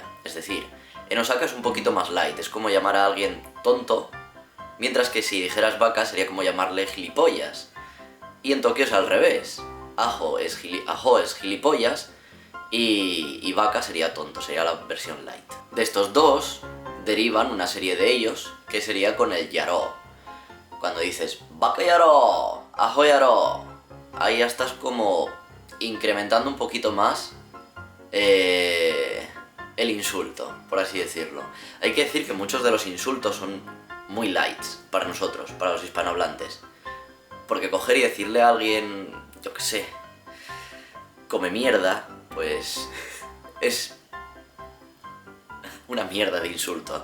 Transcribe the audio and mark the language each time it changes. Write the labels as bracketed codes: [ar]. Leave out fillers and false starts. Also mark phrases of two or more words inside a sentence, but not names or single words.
[es] Es decir, en Osaka es un poquito más light, es como llamar a alguien tonto, mientras que si dijeras baka sería como llamarle gilipollas. Y en Tokio es al revés. Aho es gilipollas y baka sería tonto, sería la versión light. De estos dos derivan una serie de ellos que sería con el yaro. Cuando dices [ja] 馬鹿野郎、アホ野郎, [es] ahí ya estás como incrementando un poquito más el insulto, por así decirlo. Hay que decir que muchos de los insultos son muy lights para nosotros, para los hispanohablantes. Porque coger y decirle a alguien, yo qué sé, come mierda, pues es una mierda de insulto.